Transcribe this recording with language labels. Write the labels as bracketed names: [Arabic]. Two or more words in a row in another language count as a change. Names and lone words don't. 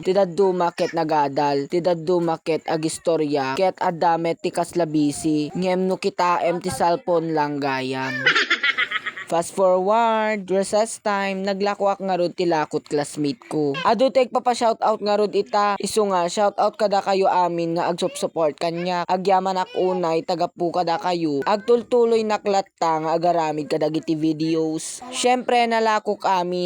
[Iloko] Ti dadduma ket nagadal. Ti dadduma ket agistorya. Ket adamet ti kaslabisi. Ngem no kitaem ti cellphone lang gayam. [English] Fast forward, recess time, [Iloko] naglakwak nga rod ti lakot classmate ko. Adu tek papa-shoutout nga rod ita. Isu nga, shoutout kada kayo amin nga agsup-support kanya. Agyaman ak unay, tagapu kada kayo. Agtultuloy naklatta nga agaramid kadagiti videos. Syempre nalakok amin.